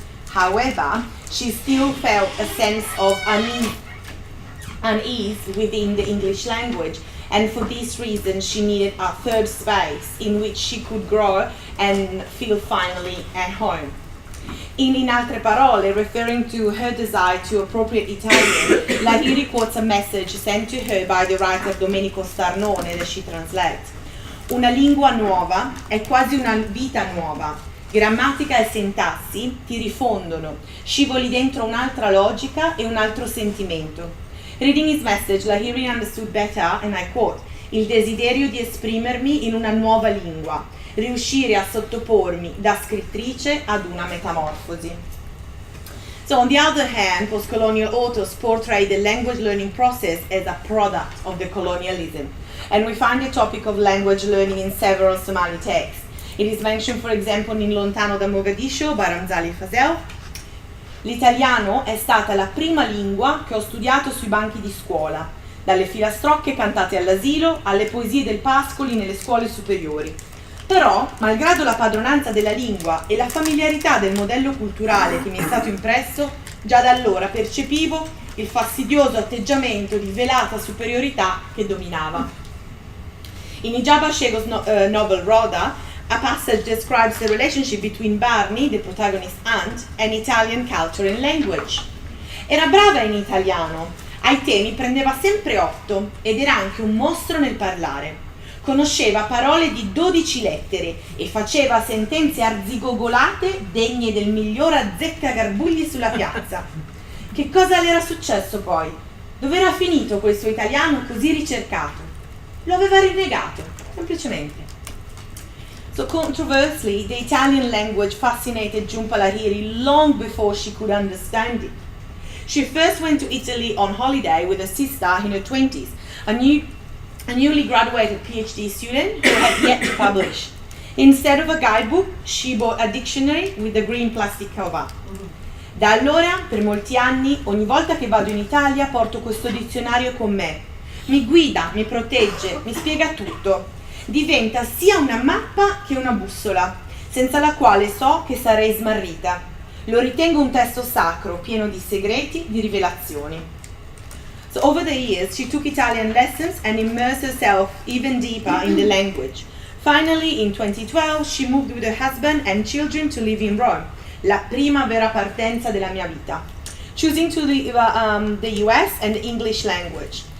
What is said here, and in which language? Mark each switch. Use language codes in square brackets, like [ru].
[en] However, she still felt a sense of unease within the English language, and for this reason she needed a third space in which she could grow and feel finally at home. In Altre Parole, referring to her desire to appropriate Italian, Lahiri quotes a message sent to her by the writer Domenico Starnone that she translates. [it] Una lingua nuova è quasi una vita nuova. Grammatica e sintassi ti rifondono, scivoli dentro un'altra logica e un altro sentimento. [en] Reading his message, Lahiri understood better, and I quote, [it] il desiderio di esprimermi in una nuova lingua, riuscire a sottopormi da scrittrice ad una metamorfosi. [en] So on the other hand, post-colonial authors portray the language learning process as a product of the colonialism. And we find the topic of language learning in several Somali texts. It is mentioned, for example, in Lontano da Mogadiscio by Ramzali Fazel. [it] L'italiano è stata la prima lingua che ho studiato sui banchi di scuola, dalle filastrocche cantate all'asilo alle poesie del Pascoli nelle scuole superiori. Però, malgrado la padronanza della lingua e la familiarità del modello culturale che mi è stato impresso, già da allora percepivo il fastidioso atteggiamento di velata superiorità che dominava. [en] In Ijaba Shego's novel Rhoda, a passage describes the relationship between Barney, the protagonist's aunt, and Italian culture and language. [it] Era brava in italiano, ai temi prendeva sempre 8 ed era anche un mostro nel parlare. Conosceva parole di 12 lettere e faceva sentenze arzigogolate degne del miglior azzeccagarbugli sulla piazza. Che cosa le era successo poi? Dove era finito quel suo italiano così ricercato? Lo aveva rinnegato, semplicemente. [en] So controversially, the Italian language fascinated Jhumpa Lahiri long before she could understand it. She first went to Italy on holiday with a sister in her 20s, a newly graduated PhD student who had yet to publish. Instead of a guidebook, she bought a dictionary with the green plastic cover. [it] Da allora, per molti anni, ogni volta che vado in Italia porto questo dizionario con me. Mi guida, mi protegge, mi spiega tutto. Diventa sia una mappa che una bussola, senza la quale so che sarei smarrita. Lo ritengo un testo sacro, pieno di segreti, di rivelazioni. [en] So over the years, she took Italian lessons and immersed herself even deeper in the language. Finally, in 2012, she moved with her husband and children to live in Rome, [it] la prima vera partenza della mia vita, [en] choosing to leave the US and the English language.